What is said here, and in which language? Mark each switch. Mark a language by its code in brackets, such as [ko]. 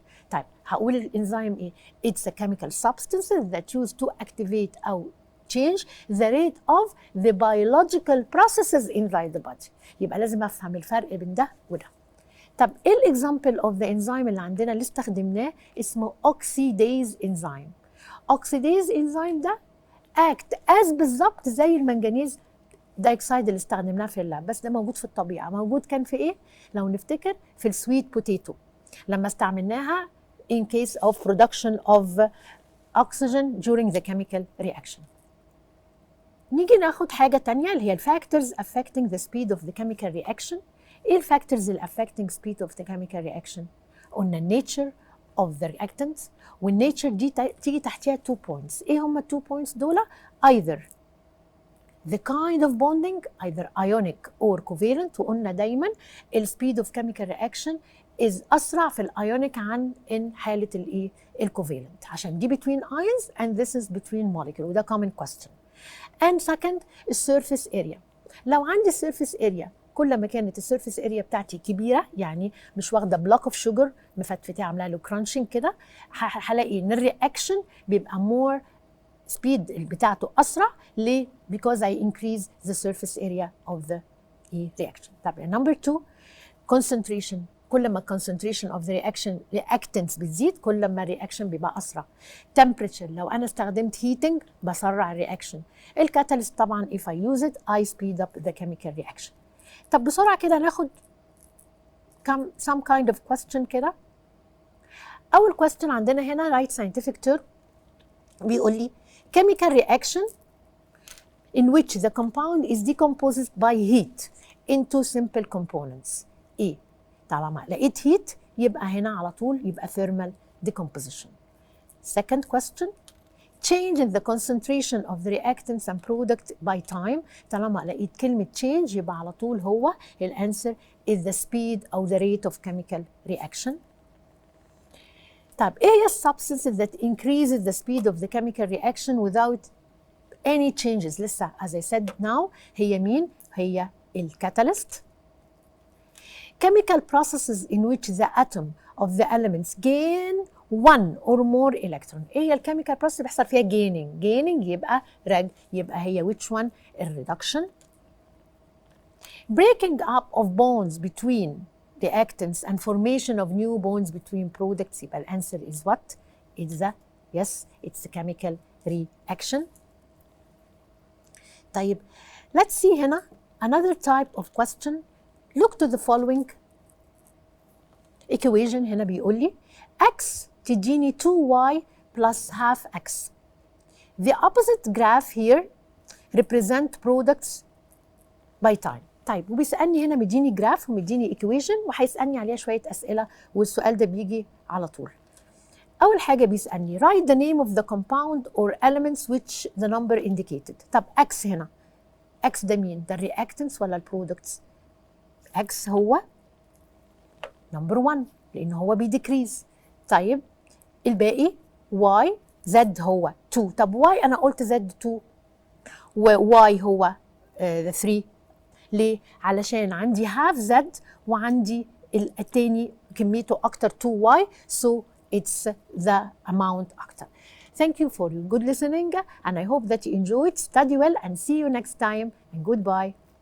[ar] طيب هقول الانزيم ايه؟ [en] it's a chemical substance that used to activate أو change the rate of the biological processes inside the body. [ar] يبقى لازم افهم الفرق بين ده وده. طب ايه الاكزامبل اوف ذا انزيم اللي عندنا اللي استخدمناه؟ اسمه اوكسيديز انزيم. اوكسيديز انزيم ده اكت از بالظبط زي المنجنيز دايوكسيد اللي استخدمناه في اللاب، بس ده موجود في الطبيعه. موجود كان في ايه؟ لو نفتكر في السويت بوتيتو لما استعملناها [en] in case of production of oxygen during the chemical reaction. [ar] نيجي ناخد حاجه تانية اللي هي الفاكتورز [en] affecting the speed of the chemical reaction. [ar] ايه الفاكتورز اللي [en] affecting speed of the chemical reaction؟ [ar] قلنا النيتشر of the reactants، والنيتشر دي تيجي تحتها 2 points. ايه هم ال 2 points دول؟ [en] either the kind of bonding either ionic or covalent، وقلنا دايما ال speed of chemical reaction is أسرع في الايونيك عن in حالة الايه؟ الكوفالنت، عشان دي between ions and this is between molecule، وده common question. [ar] and second السيرفيس اريا. لو عندي السيرفيس اريا كل ما كانت السيرفيس اريا بتاعتي كبيره، يعني مش واخده بلوك اوف شوجر مفتفته عامله له كرانشنج كده، هلاقي ان الرياكشن بيبقى مور سبيد بتاعته اسرع. ليه؟ [en] because I increase the surface area of the reaction. طب number 2 concentration. [ar] كل ما [en] concentration of the reactants [ar] بتزيد كل ما الرياكشن بيبقى اسرع. [en] temperature. [ar] لو انا استخدمت [en] heating [ar] بسرع الرياكشن. الكاتاليست طبعا [en] if I use it I speed up the chemical reaction. [ar] طب بسرعه كده ناخد some kind of question كده. [en] اول question عندنا هنا write scientific term. [ar] بيقول لي [en] chemical reaction in which the compound is decomposed by heat into simple components. [ar] ايه؟ طالما لقيت heat يبقى هنا على طول يبقى thermal decomposition. [en] Second question, change in the concentration of the reactants and product by time. [ar] طالما لقيت كلمة change يبقى على طول هو الانسر [en] is the speed [ar] أو [en] the rate of chemical reaction. [ar] طب ايه هي [en] substances that increases the speed of the chemical reaction without any changes؟ [ar] لسه [en] as I said now [ar] هي مين؟ هي الكاتاليست. [en] Chemical processes in which the atom of the elements gain one or more electron. [ar] ايه هي الكيميكال بروسيس بيحصل فيها gaining؟ يبقى يبقى هي [en] which one؟ [ar] الريدكشن. [en] Breaking up of bonds between reactants and formation of new bonds between products. [ar] يبقى الانسر [en] is what؟ It's the it's the chemical reaction. [ar] طيب [en] let's see هنا another type of question. Look to the following equation. [ar] هنا بيقول لي [en] x تديني 2y plus half x. The opposite graph here represent products by time. [ar] طيب وبيسألني هنا مديني جراف ومديني [en] equation [ar] وهيسألني عليها شوية أسئلة، والسؤال ده بيجي على طول. أول حاجة بيسألني [en] write the name of the compound or elements which the number indicated. [ar] طب x هنا x ده مين؟ ده الرياكتنس ولا البرودكتس؟ x هو نمبر 1 لأن هو بيديكريز. طيب الباقي y z هو 2. طب y أنا قلت z 2 و y هو 3. ليه؟ علشان عندي half z وعندي التاني كميته أكتر 2y [en] so it's the amount [ar] أكتر. [en] Thank you for your good listening and I hope that you enjoyed. Study well and see you next time and goodbye.